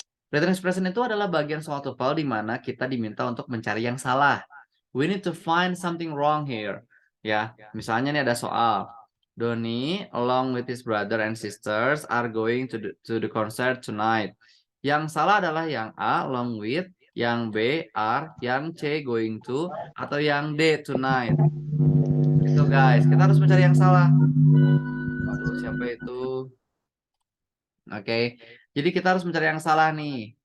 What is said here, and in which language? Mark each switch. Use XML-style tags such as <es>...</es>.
<id>Written expression itu adalah bagian soal TOEFL di mana kita diminta untuk mencari yang salah.</id> <en>We need to find something wrong here.</en> <id>Ya, misalnya nih ada soal.</id> <en>Doni, along with his brother and sisters, are going to the concert tonight.</en> <id>Yang salah adalah yang A, along with, yang B, are, yang C, going to, atau yang D, tonight. Itu guys, kita harus mencari yang salah. Waduh, siapa itu? Oke, jadi kita harus mencari yang salah nih.</id>